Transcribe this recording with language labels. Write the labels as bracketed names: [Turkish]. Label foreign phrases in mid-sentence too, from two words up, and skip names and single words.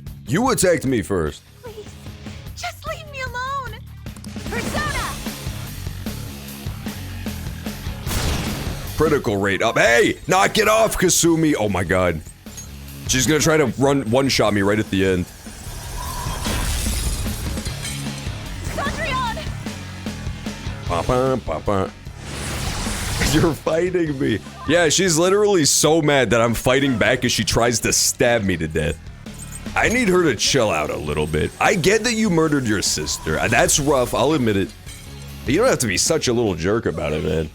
[English] You attacked me first. Please, just leave me alone. Persona! Critical rate up. Hey, knock it off, Kasumi. Oh my god. She's gonna try to one-shot me right at the end. Cendrillon! Ba-ba. You're fighting me. Yeah, she's literally so mad that I'm fighting back as she tries to stab me to death. I need her to chill out a little bit. I get that you murdered your sister. That's rough, I'll admit it. But you don't have to be such a little jerk about it, man.